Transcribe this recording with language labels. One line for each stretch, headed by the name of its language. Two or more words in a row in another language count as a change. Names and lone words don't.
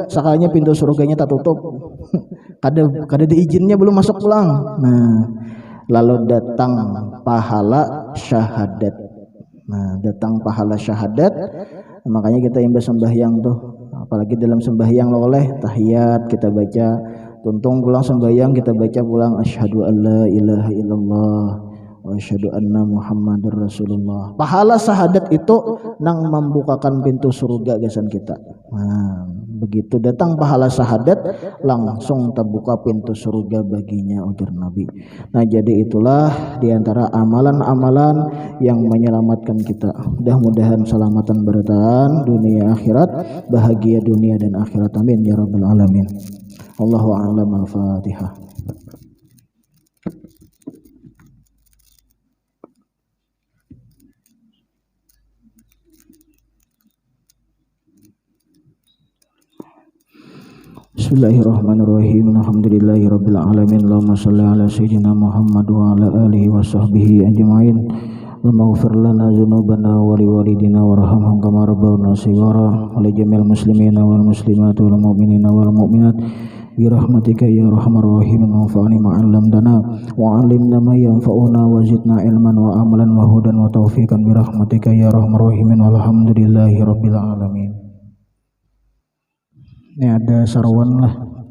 Banjar: Sakalinya pintu surganya tak tutup, kada diizinnya belum masuk pulang. Nah, lalu datang pahala syahadat. Nah, datang pahala syahadat. Makanya kita imbas sembahyang tuh, apalagi dalam sembahyang oleh tahiyat kita baca, tuntung pulang sembahyang kita baca pulang
Arabic: أشهد أن لا إله إلا الله وأشهد أن محمدا رسول الله.
Banjar: Pahala syahadat itu nang membukakan pintu surga gasan kita. Nah, begitu datang pahala syahadat langsung terbuka pintu surga baginya, ujar Nabi. Nah, jadi itulah diantara amalan-amalan yang menyelamatkan kita. Mudah-mudahan selamatan bertahan dunia akhirat, bahagia dunia dan akhirat,
Arabic: آمين يا رب العالمين. الله أعلم. الفاتحة. بسم الله الرحمن الرحيم. الحمد لله رب العالمين. اللهم صل على سيدنا محمد وعلى آله وصحبه أجمعين. اللهم اغفر لنا ذنوبنا ولوالدينا وارحمهم كما ربونا صغارا ولجميع المسلمين والمسلمات والمؤمنين والمؤمنات برحمتك يا أرحم الراحمين. وانفعنا بما علمتنا وعلمنا ما ينفعنا وزدنا علما وعملا وهدى وتوفيقا برحمتك يا أرحم الراحمين. والحمد لله رب العالمين.
Banjar: Ini ada sarwan lah.